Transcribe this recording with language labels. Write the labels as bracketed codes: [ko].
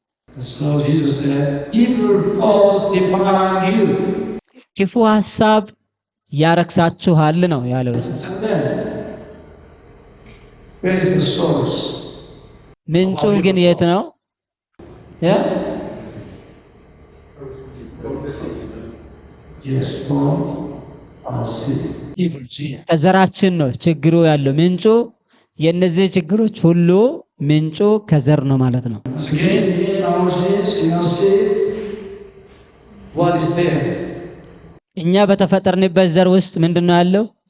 [en] So Jesus said, evil thoughts defile you. [am] ክፉ ሀሳብ ያረክሳችኋል ነው ያለው ኢየሱስ። [en] And then, where is the source? [am] ምንጩ ግን የት ነው? [en] Yes, from our sin. Evil gene. [am] ከዘራችን ነው ችግሩ ያለው። ምንጩ የነዚህ ችግሮች ሁሉ ምንጩ ከዘር ነው ማለት ነው። [en] Once again, in our genes, in our sin, what is there? [am] እኛ በተፈጠርንበት ዘር ውስጥ ምንድነው ያለው?